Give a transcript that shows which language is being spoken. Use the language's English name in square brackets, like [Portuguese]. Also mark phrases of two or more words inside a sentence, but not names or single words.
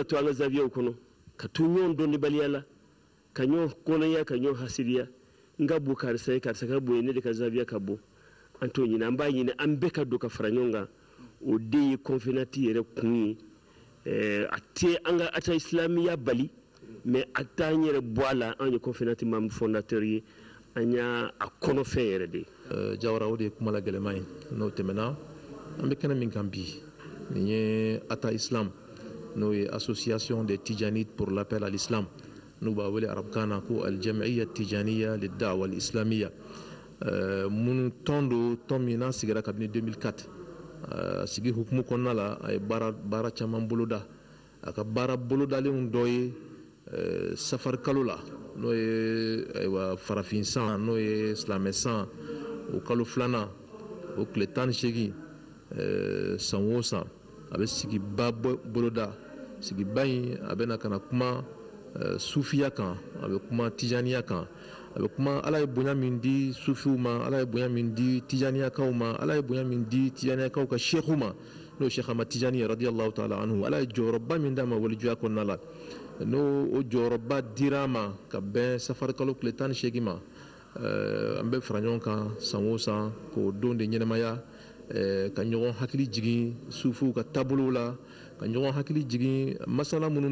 [Bambara] to an ka zawiyaw kɔnɔ ka to ɲɔgɔn dɔnnibaliya la ka ɲɔgɔn kɔnɔya ka ɲɔgɔn hasidiya n ka bon karisa ye karisa ka bon ye ne de ka zawiya ka bon an t'o ɲini an b'a ɲini an bɛɛ ka don ka fara ɲɔgɔn kan o de ye confénati yɛrɛ kun ye a tɛ an ka ata islamiya bali mais a t'an yɛrɛ bɔ a la an ye confénati [French] membre fondateur [Bambara] ye an y'a kɔnɔfɛn yɛrɛ de ye Jawara o de ye kuma la gɛlɛman ye n'o tɛmɛna an bɛ kɛnɛ min kan bi nin ye ata islam n'o ye [French] association des tijanites pour l'appel à l'islam [Bambara] n'u b'a wele arabukan na ko aljamiya tijaniya liddawa alislamiya minnu tɔn do tɔn min n'a sigira kabini 2004 sigi hukumu kɔnɔna la a ye baara caman boloda a ka baara bolodalenw dɔ ye safari kalo la n'o ye ayiwa farafin san n'o ye silamɛ san o kalo filanan o tile 18 san o san a bɛ sigiba boloda sigiba in a bɛna ka na kuma sufiya kan a bɛ kuma tijaniya kan a bɛ kuma ala ye bonya min di sufiw ma ala ye bonya min di tijaniyakaw ma ala ye bonya min di tijaniyakaw ka sheikhu ma n'o ye sheikh Ahmad Tijani [Arabic] رضي الله تعالى عنه [Bambara] ala ye jɔyɔrɔba min d'a ma walijuya kɔnɔna la n'o o jɔyɔrɔba dira a ma ka bɛn safari kalo tile 18 ma an bɛ fara ɲɔgɔn kan san o san k'o don de ɲɛnamaya ka ɲɔgɔn hakili jigin sufiw ka taabolow la ka ɲɔgɔn hakili jigin masala minnu